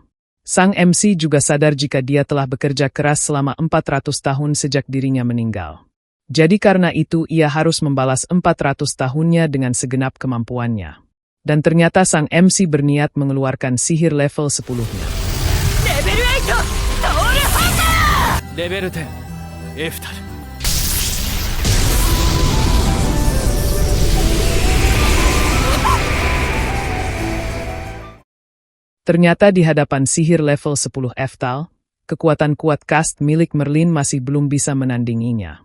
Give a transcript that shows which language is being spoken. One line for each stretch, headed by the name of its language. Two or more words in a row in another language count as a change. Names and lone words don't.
Indonesian: Sang MC juga sadar jika dia telah bekerja keras selama 400 tahun sejak dirinya meninggal. Jadi karena itu ia harus membalas 400 tahunnya dengan segenap kemampuannya. Dan ternyata sang MC berniat mengeluarkan sihir level 10-nya.
Japanese: Level 8 ソウルハンターレベル10エフタル
Indonesian: Ternyata di hadapan sihir level 10 Eftal, kekuatan kuat cast milik Merlin masih belum bisa menandinginya.